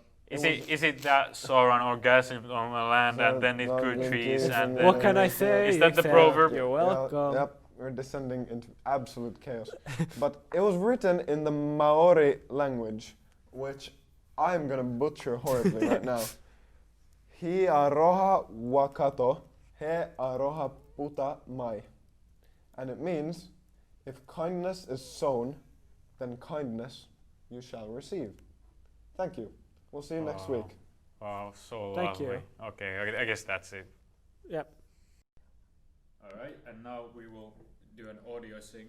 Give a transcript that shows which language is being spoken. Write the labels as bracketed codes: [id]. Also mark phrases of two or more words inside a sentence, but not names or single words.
[en] Is it that Ciaran orgasmed on the land and then it grew trees and then What can I say? Is that the except proverb? You're Yeah, welcome. yep, we're descending into absolute chaos. But it was written in the Maori language, which I'm gonna butcher horribly right now. [mi] Hi aroha wakato, he aroha puta mai. [en] And it means, if kindness is sown, then kindness you shall receive. Thank you. We'll see you next week. Wow, so Thank lovely. you. Okay, I guess that's it. Yep. All right, and now we will do an audio sync.